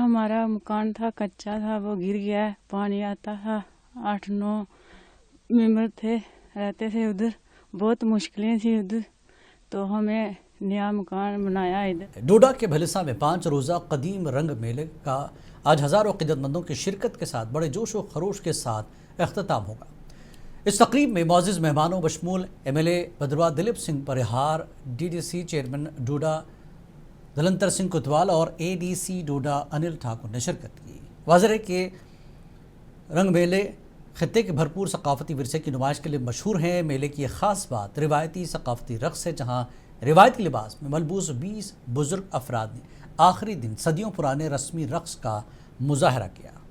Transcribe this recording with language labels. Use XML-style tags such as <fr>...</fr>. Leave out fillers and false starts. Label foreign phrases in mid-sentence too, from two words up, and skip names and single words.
<ur>ہمارا مکان تھا کچا تھا، وہ گر گیا ہے، پانی آتا تھا، 8-9 ممبر تھے، رہتے تھے ادھر، بہت مشکلیں تھیں ادھر، تو ہمیں نیا مکان بنایا ادھر۔ ڈوڈا کے بھلسا میں 5 روزہ قدیم رنگ میلے کا آج ہزاروں عقیدت مندوں کی شرکت کے ساتھ بڑے جوش و خروش کے ساتھ اختتام ہوگا۔ اس تقریب میں معزز مہمانوں بشمول ایم ایل اے بدروا دلیپ سنگھ پرہار،</ur> <en>DDC chairman</en> <ur>ڈوڈا دلنتر سنگھ کوتوال اور اے ڈی سی ڈوڈا انل ٹھاکر نے شرکت کی۔ واضح ہے کہ رنگ میلے خطے کے بھرپور ثقافتی ورثے کی نمائش کے لیے مشہور ہیں۔ میلے کی ایک خاص بات روایتی ثقافتی رقص ہے، جہاں روایتی لباس میں ملبوس 20 بزرگ افراد نے آخری دن صدیوں پرانے رسمی رقص کا مظاہرہ کیا۔</ur>